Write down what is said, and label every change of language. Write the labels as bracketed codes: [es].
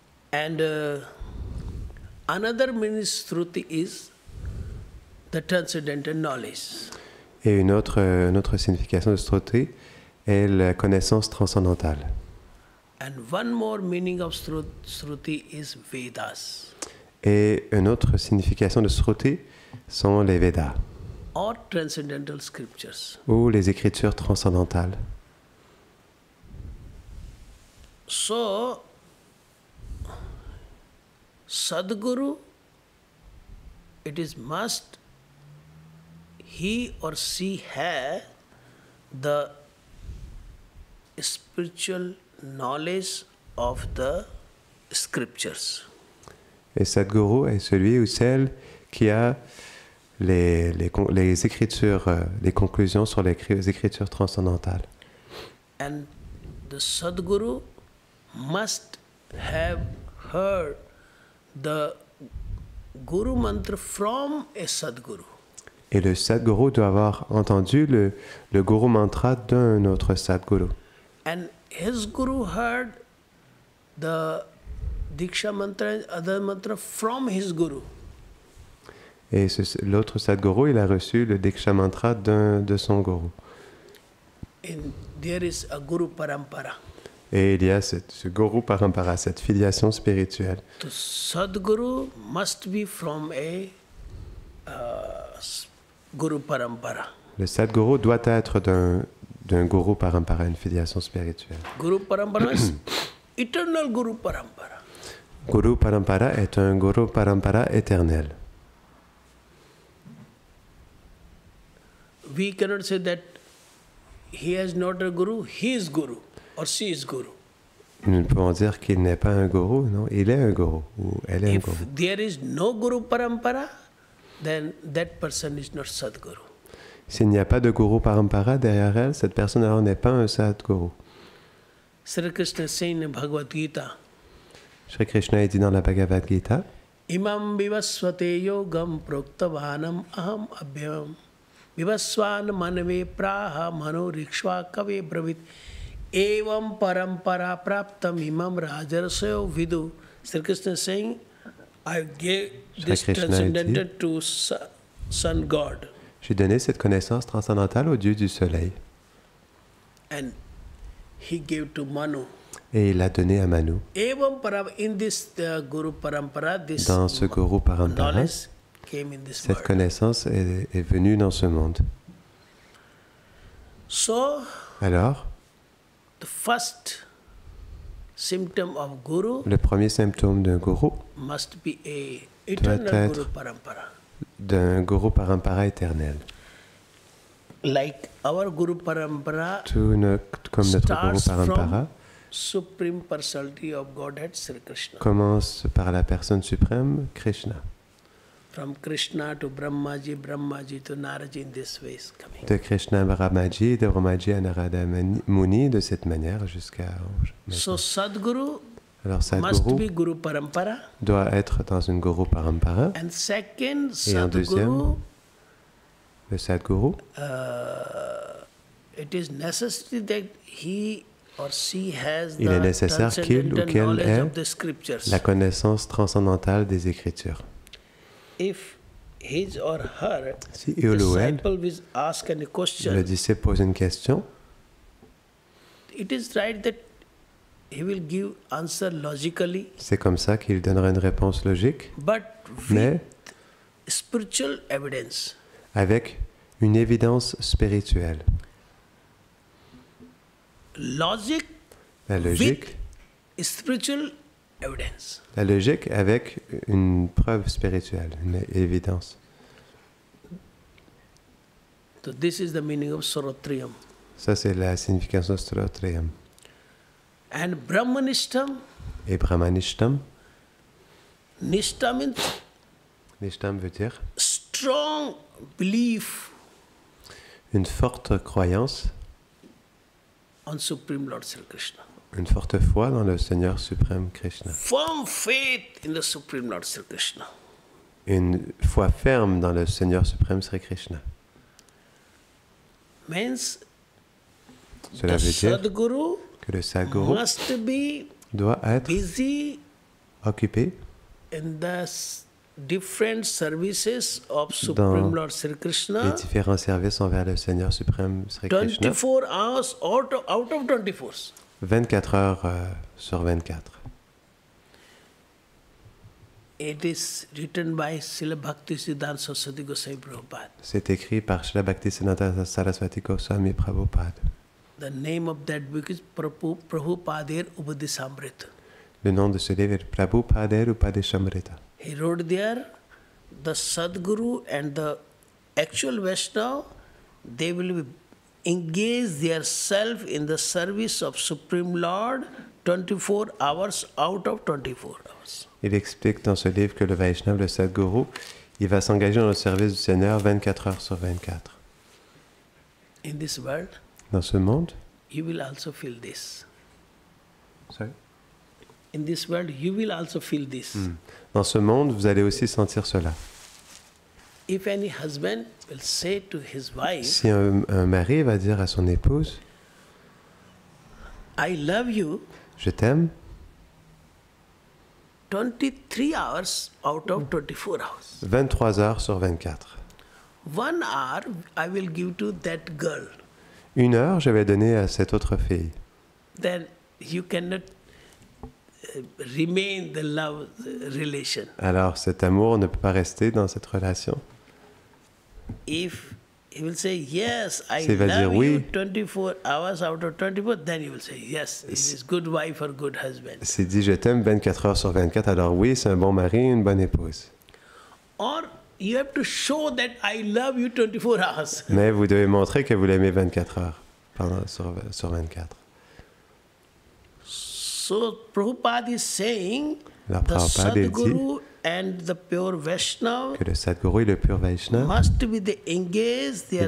[en] And another meaning Shruti is the transcendental knowledge. [fr] Et une autre signification de Shruti est la connaissance transcendantale. [en] And one more meaning of Shruti is Vedas [fr] Et une autre signification de Shruti sont les Védas, [en] or transcendental scriptures. [fr] ou les écritures transcendantales. [en] So, Sadguru, it is must he or she have the spiritual knowledge of the scriptures. [fr] Et Sadguru est celui ou celle qui a les écritures, les conclusions sur les écritures transcendantales. [en] And the Sadguru must have heard the Guru Mantra from a Sadguru. [fr] Et le Sadguru doit avoir entendu le Guru Mantra d'un autre Sadguru. [en] And his Guru heard the Diksha Mantra and other mantra from his Guru. [fr] Et l'autre Sadguru, il a reçu le Diksha Mantra de son Guru. [en] And there is a Guru Parampara. [fr] Et il y a ce Guru Parampara, cette filiation spirituelle. [en] The Sadguru must be from a Guru Parampara. [fr] Le Sadguru doit être d'un Guru Parampara, une filiation spirituelle. [en] Guru Parampara is eternal Guru Parampara. [fr] Guru Parampara est un Guru Parampara éternel. [en] We cannot say that he has not a Guru, he is Guru or she is Guru. [fr] Nous ne pouvons dire qu'il n'est pas un Guru, non, il est un Guru ou elle est un Guru. [en] If there is no Guru Parampara, then that person is not Sadguru. [fr] S'il n'y a pas de Guru Parampara derrière elle, cette personne alors n'est pas un Sadguru. [en] Sri Krishna saying in Bhagavad Gita, [fr] Shri Krishna est dit dans la Bhagavad Gita, [sa] Imam vivasvate yogam proktavanam aham abhyam vivasvan manave praha mano rikshva kave bravit evam parampara praptam imam rajarsayo vidu. [en] Sri Krishna is saying, I gave this [fr] Krishna [en] transcendental to Sun God. [fr] j'ai donné cette connaissance transcendantale au Dieu du Soleil. [en] And he gave to Manu. [fr] Et il l'a donné à Manu. [en] Evam in this Guru Parampara, this [fr] Dans ce Guru Parampara, [en] knowledge came in this [fr] cette [en] world. [fr] connaissance est venue dans ce monde. [en] So, [fr] Alors, [en] the first symptom of Guru [fr] le premier symptôme d'un Guru, [en] must be a eternal [fr] être [en] Guru Parampara. [fr] d'un Guru Parampara éternel. [en] Like our Guru Parampara [fr] Comme notre Guru [en] starts [fr] Parampara [en] from Supreme Personality of Godhead Sri Krishna. [fr] commence par la personne suprême, Krishna. [en] From Krishna to Brahmaji, Brahmaji to Naraji, in this way is coming. [fr] De Krishna à Brahmaji, de Brahmaji à Narada Muni, de cette manière jusqu'à... [en] So Sadguru [fr] Alors [en] must [fr] Sadguru [en] be Guru Parampara. [fr] doit être dans une Guru Parampara. [en] And second, [fr] Et en deuxième, [en] Sadguru, [fr] le Sadguru, [en] it is necessary that he or she has [fr] il est [en] the [fr] nécessaire qu'il ou [en] transcendental [fr] qu'elle [en] knowledge [fr] ait [en] of the scriptures. [fr] la connaissance transcendantale des Écritures. [en] If his or her [fr] Si il ou elle, [en] disciple will ask any [fr] le [en] question, [fr] disciple pose une question, [en] it is right that he will give answer logically, [fr] c'est comme ça qu'il donnera une réponse logique, [en] but with [fr] mais [en] spiritual evidence. [fr] avec une évidence spirituelle. [en] Logic [fr] La logique, [en] with spiritual evidence. [fr] la logique avec une preuve spirituelle, une évidence. [en] So this is the meaning of Sorotriyam. [fr] Ça, c'est la signification de Srotriyam. [en] And Brahmanishtam, [fr] Et Brahmanishtam, [en] Nishta means [fr] Nishtam veut dire [en] strong belief [fr] une forte croyance, [en] on Supreme Lord Sri Krishna. [fr] une forte foi dans le Seigneur suprême Krishna. [en] Firm faith in the Supreme Lord Sri Krishna. [fr] Une foi ferme dans le Seigneur suprême Sri Krishna. [en] Means [fr] Cela [en] the [fr] veut dire [en] Sadguru [fr] que le Sadguru [en] must be [fr] doit être [en] busy [fr] occupé [en] in the different services of Supreme Lord Sri [fr] les [en] Krishna [fr] différents services envers le Seigneur suprême Sri Krishna, [en] 24 hours out of 24. [fr] 24 heures sur 24. [en] It is written by Srila Bhaktisiddhanta Saraswati Goswami Prabhupada. [fr] C'est écrit par Srila Bhaktisiddhanta Saraswati Goswami Prabhupada. [en] The name of that book is Prabhupadir Upadesamrita. [fr] Le nom de ce livre est Prabhupada Upadeshamrita. [en] He wrote there, the Sadguru and the actual Vaishnava, they will engage their self in the service of Supreme Lord 24 hours out of 24 hours. [fr] Il explique dans ce livre que le Vaishnava, le Sadguru, il va s'engager dans le service du Seigneur 24 heures sur 24. [en] In this world, [fr] Dans ce monde, [en] you will also feel this. sorry. In this world, you will also feel this. [fr] Dans ce monde, vous allez aussi sentir cela. [en] If any husband will say to his wife, [fr] Si un mari va dire à son épouse, [en] I love you, [fr] je t'aime, [en] 23 hours out of 24 hours. [fr] 23 heures sur 24. [en] 1 hour I will give to that girl. [fr] 1 heure, je vais donner à cette autre fille. [en] Then you cannot remain the love relation. [fr] Alors cet amour ne peut pas rester dans cette relation. [en] If he will say, yes, I [fr] S'il va dire [en] love [fr] oui. [en] you 24 hours out of 24, then you will say, yes, he is good wife or good husband. [fr] S'il dit je t'aime 24 heures sur 24, alors oui, c'est un bon mari, une bonne épouse. [en] Or you have to show that I love you 24 hours. [fr] Mais vous devez montrer que vous l'aimez 24 heures sur 24. [en] So Prabhupada is saying [fr] Alors [en] the [fr] Prabhupada dit [en] Sadguru and the pure Vaishnava [fr] que le Sadguru et le pur Vaishnava [en] must be they engage their